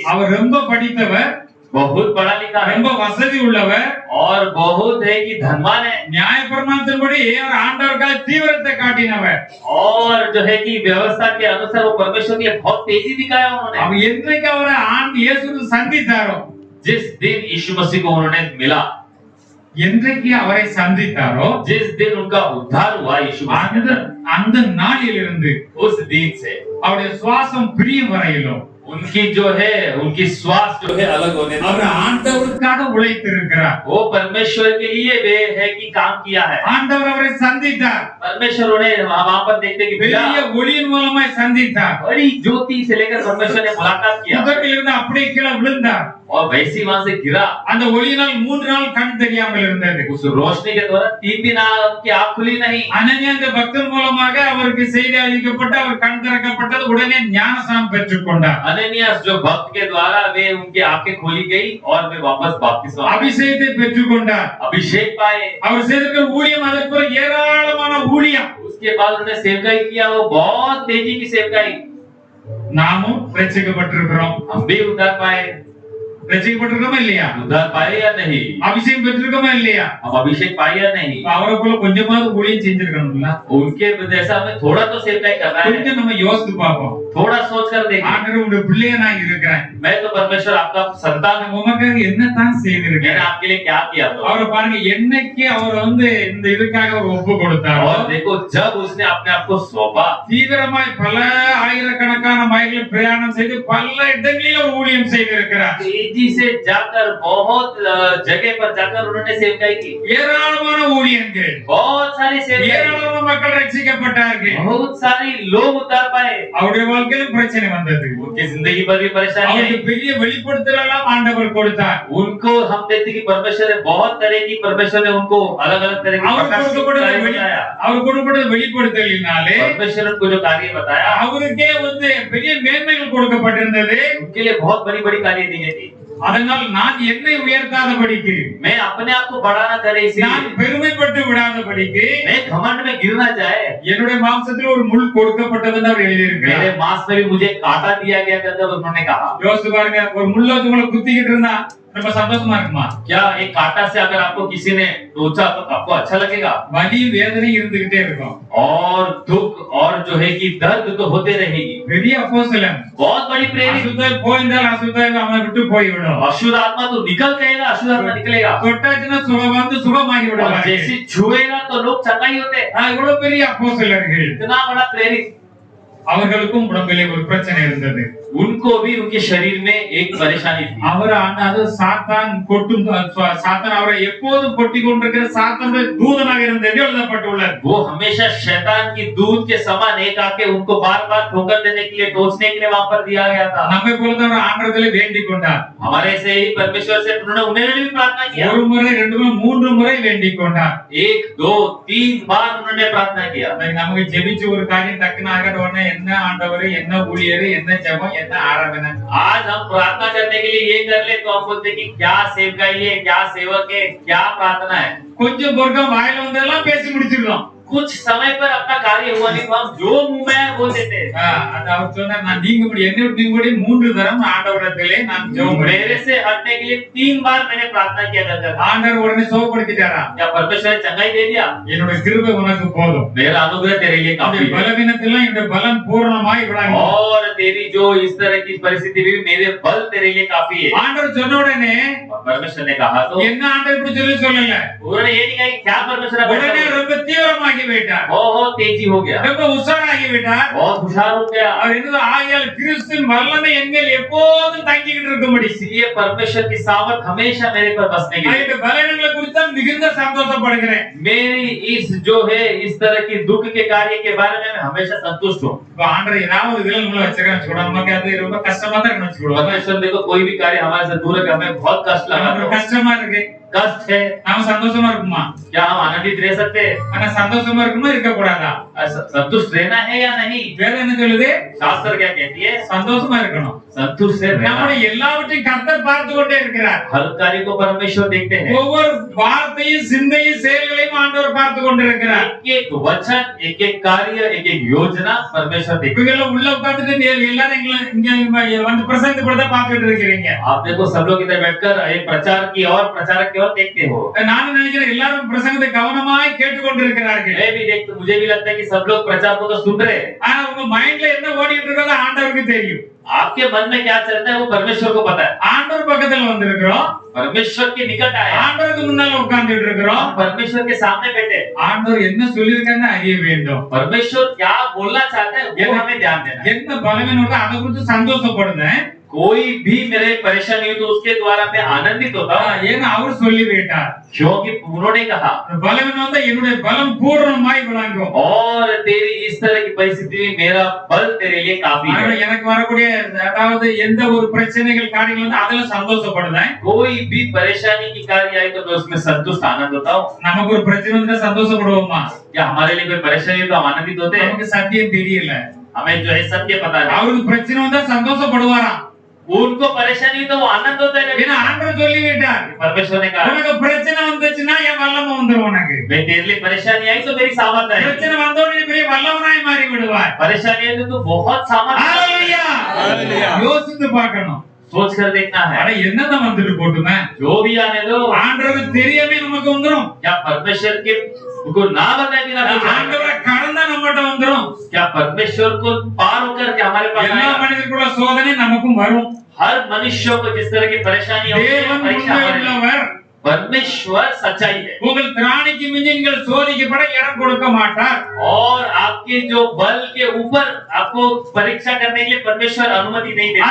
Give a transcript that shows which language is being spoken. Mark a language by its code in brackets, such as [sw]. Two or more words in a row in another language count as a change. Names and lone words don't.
[ta] அவர் ரொம்ப படித்தவர், [hi] बहुत पढ़ा लिखा है [ta] ரொம்ப வசதி உள்ளவர், [hi] और बहुत है कि धनवान है [ta] நியாயப்பிரமாணத்தின்படி அவர் ஆண்டவருக்காக தீவிரத்தை காட்டினவர். [hi] और जो है कि व्यवस्था के अनुसार वो परमेश्वर के लिए बहुत तेजी दिखाया उन्होंने। [ta] அவர் என்றைக்கு அவரை இயேசு சந்தித்தாரோ, [hi] जिस दिन यीशु मसीह को उन्होंने मिला, [ta] என்றைக்கு அவரை சந்தித்தாரோ [hi] जिस दिन उनका उद्धार हुआ यीशु मसीह [ta] அந்த அந்த நாளிலிருந்து [hi] उस दिन से [ta] அவருடைய சுவாசம் பிரியும் வரையிலும் [hi] उनकी जो है उनकी श्वास जो है अलग होने [ta] அவர் [hi] लगा। [ta] ஆண்டவருக்காக உழைத்திருக்கிறார். [hi] वो परमेश्वर के लिए वे है कि काम किया है। [ta] ஆண்டவர் அவரை சந்தித்தார். [hi] परमेश्वर उन्हें वहां पर देखते कि [ta] பெரிய ஒளியின் மூலமாய் சந்தித்தார். [hi] बड़ी ज्योति से लेकर परमेश्वर ने मुलाकात किया [ta] முகத்திலிருந்து அப்படியே கீழே விழுந்தார். [hi] और वैसे वहां से गिरा। [ta] அந்த ஒளியினால் 3 நாள் கண் தெரியாமல் இருந்தது. [hi] उस रोशनी के द्वारा 3 दिन की आंख खुली नहीं। [ta] அனனியா அந்த பக்தன் மூலமாக அவருக்கு செய்தி அளிக்கப்பட்டு அவர் கண் திறக்கப்பட்டது. உடனே ஞானஸ்நானம் பெற்றுக்கொண்டார். [hi] अननियास जो भक्त के द्वारा वे उनकी आंखें खोली गई और वे वापस बपतिस्मा [ta] அபிஷேகத்தை பெற்றுக்கொண்டார். [hi] अभिषेक पाए। [ta] அவர் செய்திருக்கிற ஊழியம் அதற்கு பிறகு ஏராளமான ஊழியம். [hi] उसके बाद उन्होंने सेवकाई किया, वो बहुत तेजी की सेवकाई। [ta] நாமும் ரட்சிக்கப்பட்டிருக்கிறோம். [hi] हम भी उद्धार पाए। [ta] ரட்சிக்கப்பட்டிருக்கோமா இல்லையா? [hi] उद्धार पाए या नहीं? [ta] அபிஷேகம் பெற்றிருக்கோமா இல்லையா? [hi] हम अभिषेक पाए या नहीं? [ta] அவருக்குள்ள கொஞ்சமாவது ஊழியம் செஞ்சிருக்கணும்ல. [hi] उनके जैसा हमें थोड़ा तो सेवकाई करना है। [ta] கொஞ்சம் நம்ம யோசித்து பார்ப்போம். [hi] थोड़ा सोच कर देखिए, [ta] ஆண்டவர் உங்களுடைய பிள்ளையா நான் இருக்கிறேன். [hi] मैं तो परमेश्वर आपका संतान हूं, [ta] உமக்காக என்னதான் [hi] मैंने [ta] செய்திருக்கேன். [hi] आपके लिए क्या किया तो। [ta] அவரை பாருங்க, என்னைக்கு அவர் இந்த இதுக்காக ஒரு ஒப்பு கொடுத்தாரோ, [hi] और देखो जब उसने अपने आप को सौंपा, [ta] தீவிரமாய் பல ஆயிரக்கணக்கான மைல்கள் பிரயாணம் செய்து பல இடங்களில் அவர் ஊழியம் செய்திருக்கிறார். [hi] तेजी तेजी से जाकर बहुत जगह पर जाकर उन्होंने सेवकाई की। [ta] ஏராளமான ஊழியங்கள், [hi] बहुत सारी सेवकाई, [ta] ஏராளமான மக்கள் ரட்சிக்கப்பட்டார்கள். [hi] बहुत सारी लोग उतार पाए। [ta] அவருடைய வாழ்க்கையிலும் பிரச்சனை வந்தது. [hi] उनकी जिंदगी पर भी परेशानी आई। [ta] அவருக்கு பெரிய வெளிப்படுத்தல் எல்லாம் ஆண்டவர் கொடுத்தார். [hi] उनको हम देखते कि परमेश्वर ने बहुत तरह की, परमेश्वर ने उनको अलग अलग तरह की [ta] அவர் கொடுக்கப்பட்ட வெளிப்படுத்தலினாலே [hi] परमेश्वर ने उनको जो कार्य बताया, [ta] அவருக்கே வந்து பெரிய மேன்மைகள் கொடுக்கப்பட்டிருந்தது. [hi] उनके लिए बहुत बड़ी बड़ी कार्य दी गई थी। [ta] அதனால் நான் என்னை உயர்த்தாதபடிக்கு, [hi] मैं अपने आप को बड़ा ना करे, [ta] நான் பெருமைப்பட்டு விடாதபடிக்கு, [hi] मैं घमंड में गिर ना जाए। [ta] என்னுடைய மாம்சத்தில் ஒரு முள் கொடுக்கப்பட்டதுன்னு அவர் எழுதியிருக்கிறார். [hi] मेरे मांस में भी मुझे कांटा दिया गया करके उन्होंने कहा। [ta] யோசிச்சு பாருங்க, ஒரு முள்ள வந்து உங்களை குத்திக்கிட்டு இருந்தா ரொம்ப சந்தோஷமா இருக்குமா? [hi] क्या एक कांटा से अगर आपको किसी ने टोचा तो आपको अच्छा लगेगा? [ta] வலி வேதனை இருந்துகிட்டே இருக்கும். [hi] और दुख और जो है कि दर्द तो होते रहेगी। [ta] பெரிய அப்போஸ்தலன், [hi] बहुत बड़ी प्रेरित। [ta] அசுத்தாய் போயிருந்தால் அசுத்தாய் அவனை விட்டு போய்விடும். [hi] अशुद्ध आत्मा तो निकल जाएगा, अशुद्ध आत्मा निकलेगा। [ta] தொட்டாச்சுன்னா சுகம் வந்து சுகமாகி [hi] और [ta] விடுவாங்க. [hi] जैसे छुएगा तो लोग चंगाई होते। [ta] இவ்வளவு பெரிய அப்போஸ்தலர்கள், [hi] इतना बड़ा प्रेरित, [ta] அவர்களுக்கும் உடம்பிலே ஒரு பிரச்சனை இருந்தது. [hi] उनको भी उनके शरीर में एक परेशानी थी। [ta] அவர் அது சாத்தான் கொட்டும் சாத்தான் அவரை எப்போதும் கொட்டி கொண்டிருக்கிற சாத்தானுடைய தூதனாக இருந்தது எழுதப்பட்டுள்ளது. [hi] वो हमेशा शैतान की दूत के समान एक आके उनको बार-बार ठोकर देने के लिए, टोचने के लिए वहां पर दिया गया था। [ta] நம்மை போலதான் ஆண்டவரிடத்திலே வேண்டிக் கொண்டார். [hi] हमारे से ही परमेश्वर से उन्होंने भी प्रार्थना किया। [ta] ஒரு முறை, ரெண்டு முறை, மூன்று முறை வேண்டிக் கொண்டார். [hi] 1 2 3 बार उन्होंने प्रार्थना किया। [ta] நமக்கு ஜெபிச்சு ஒரு காரியம் டக்குன்னு ஆகட்ட உடனே என்ன ஆண்டவர், என்ன ஊழியர், என்ன ஜெபம், என்ன ஆராதனை. [hi] आज हम प्रार्थना करने के लिए ये कर ले तो हम बोलते कि क्या सेवकाई है, क्या सेवक है, क्या प्रार्थना है। [ta] கொஞ்சம் பொறுக்கம் வாயில வந்ததெல்லாம் பேசி முடிச்சிடுறோம். [hi] कुछ समय पर अपना कार्य हुआ नहीं तो हम जो मुंह में आया बोल देते हैं। [ta] அது அவர் சொன்னார், நான் நீங்க முடி என்ன நீங்க முடி 3 தரம் ஆண்டவரிடத்திலே நான் ஜெபம் பண்ணேன். [hi] मेरे से हटने के लिए 3 बार मैंने प्रार्थना किया करता था। [ta] ஆண்டவர் உடனே சுகப்படுத்திட்டாரா? [hi] क्या परमेश्वर ने चंगाई दे दिया? [ta] என்னோட கிருபை உனக்கு போதும். [hi] मेरा अनुग्रह तेरे लिए काफी है। [ta] பலவீனத்திலும் என்னோட பலம் பூரணமாய் விளங்கும். [hi] और तेरी जो इस तरह की परिस्थिति भी मेरे बल तेरे लिए काफी है। [ta] ஆண்டவர் சொன்ன உடனே [hi] परमेश्वर ने कहा तो [ta] என்ன ஆண்டவர் இப்படி சொல்லல. [hi] उन्होंने ये नहीं कहा कि क्या परमेश्वर [ta] உடனே ரொம்ப தீவிரமாகி விட்டார். [hi] बहुत तेजी हो गया, [ta] ரொம்ப உஷாராகி விட்டார். [hi] बहुत होशियार हो गया। [ta] அவர் என்ன ஆகியால் கிறிஸ்துவின் வல்லமை என்மேல் எப்போதும் தங்கிக்கிட்டு இருக்கும்படி [hi] इसलिए परमेश्वर की सामर्थ हमेशा मेरे पर बसने की। [ta] இந்த பலவீனங்களை குறித்து மிகுந்த சந்தோஷப்படுகிறேன். [hi] मेरी इस जो है इस तरह की दुख के कार्य के बारे में मैं हमेशा संतुष्ट हूँ। [ta] இப்ப ஆண்டவர் ஏதாவது இதுல உங்களை வச்சிருக்கான்னு வச்சுக்கோங்க, நமக்கு அது ரொம்ப கஷ்டமா தான் இருக்குன்னு வச்சுக்கோங்க. [hi] परमेश्वर देखो कोई भी कार्य हमारे से दूर है, हमें बहुत कष्ट लगा, [ta] நமக்கு கஷ்டமா இருக்கு, [hi] कष्ट है। [ta] நாம சந்தோஷமா இருக்குமா? [hi] क्या हम आनंदित रह सकते हैं? [ta] ஆனா சந்தோஷமா இருக்குமா இருக்க கூடாதா? [hi] संतुष्ट रहना है या नहीं? [ta] வேதம் என்ன சொல்லுது? [hi] शास्त्र क्या कहती है? [ta] சந்தோஷமா இருக்கணும். [hi] संतुष्ट से रहना। [ta] நம்முடைய எல்லாவற்றையும் கர்த்தர் பார்த்து கொண்டே இருக்கிறார். [hi] हर कार्य को परमेश्वर देखते हैं। [ta] ஒவ்வொரு வார்த்தையும், சிந்தையும், செயல்களையும் ஆண்டவர் பார்த்து கொண்டிருக்கிறார். [hi] एक वचन, एक एक कार्य, एक एक योजना परमेश्वर देखते हैं। [ta] இவங்க உள்ள உட்கார்ந்துட்டு எல்லாரும் இங்க வந்து பிரசங்கப்படுத்த பார்த்துட்டு இருக்கிறீங்க. [hi] आप देखो सब लोग इधर बैठकर एक प्रचार की और प्रचारक की ओर देखते हो। [ta] நான் நினைக்கிறேன் எல்லாரும் பிரசங்கத்தை கவனமாய் கேட்டுக்கொண்டிருக்கிறார்கள். [hi] मैं भी देखते, मुझे भी लगता है कि सब लोग प्रचार को तो सुन रहे हैं। [ta] ஆனா உங்க மைண்ட்ல என்ன ஓடிட்டு இருக்கோ ஆண்டவருக்கு தெரியும். [hi] आपके मन में क्या चलता है वो परमेश्वर को पता है। [ta] ஆண்டவர் பக்கத்துல வந்திருக்கிறோம், [hi] परमेश्वर के निकट आए, [ta] ஆண்டவருக்கு முன்னால உட்கார்ந்துட்டு இருக்கிறோம். [hi] हम परमेश्वर के सामने बैठे। [ta] ஆண்டவர் என்ன சொல்லிருக்கான்னு அறிய வேண்டும். [hi] परमेश्वर क्या बोलना चाहते हैं वो हमें ध्यान देना है। [ta] என்ன பலவீனம் இருக்கோ அதை குறித்து சந்தோஷப்படுறேன். [hi] कोई भी मेरे परेशानी हो तो उसके द्वारा मैं आनंदित होता हूँ, [ta] ஏன்னா அவர் சொல்லிவிட்டார். [hi] क्योंकि उन्होंने कहा [ta] பலவீனம் வந்தா என்னுடைய பலம் பூரணமாய் விளங்கும். [hi] और तेरी इस तरह की परिस्थिति में मेरा बल तेरे लिए काफी है। [ta] எனக்கு வரக்கூடிய அதாவது எந்த ஒரு பிரச்சனைகள் காரியங்கள் வந்து அதுல சந்தோஷப்படுறேன். [hi] कोई भी परेशानी की कार्य आए तो मैं उसमें संतुष्ट आनंद होता हूँ। [ta] நமக்கு ஒரு பிரச்சனை வந்தா சந்தோஷப்படுவோமா? [hi] क्या हमारे लिए कोई परेशानी हो तो हम आनंदित होते हैं? [ta] நமக்கு சத்தியம் தெரியல. [hi] हमें जो है सत्य पता है। [ta] அவருக்கு பிரச்சனை வந்தா சந்தோஷப்படுவாராம். [hi] उनको परेशानी तो वो आनंद होता है, [ta] ஏன்னா ஆண்டவர் சொல்லிவிட்டார். [hi] परमेश्वर ने कहा [ta] உனக்கு பிரச்சனை வந்துச்சுன்னா என் வல்லமை வந்துரும் உனக்கு. [hi] मैं तेरे लिए परेशानी आई तो मेरी सामर्थ है। [ta] பிரச்சனை வந்தோடனே பெரிய வல்லவனாய் மாறி விடுவார். [hi] परेशानी आई तो बहुत सामर्थ। [ta] ஹalleluya. யோசித்து பார்க்கணும். [hi] सोच कर देखना है। [ta] அட என்னதான் வந்துட்டு போட்டுமே, [hi] जो भी आने दो, [ta] ஆண்டவருக்கு தெரியாம நமக்கு வந்துரும். [hi] क्या परमेश्वर के को ना बताए बिना [ta] ஆண்டவரை கடந்தா நம்மட்ட வந்துரும். [hi] क्या परमेश्वर को पार होकर के हमारे पास [ta] எல்லா [hi] आएगा? [ta] மனிதர்களுக்குள்ள சோதனை நமக்கும் வரும். [hi] हर मनुष्य को जिस तरह की परेशानी होती है, [ta] தேவன் [hi] परीक्षा [ta] உண்மை [hi] हमारे लिए। [ta] உள்ளவர். [hi] परमेश्वर सच्चाई है [ta] உங்கள் திராணிக்கு மிஞ்சி நீங்கள் சோதிக்கப்பட இடம் கொடுக்க மாட்டார். [hi] और आपके जो बल के ऊपर आपको परीक्षा करने के लिए परमेश्वर अनुमति नहीं देता,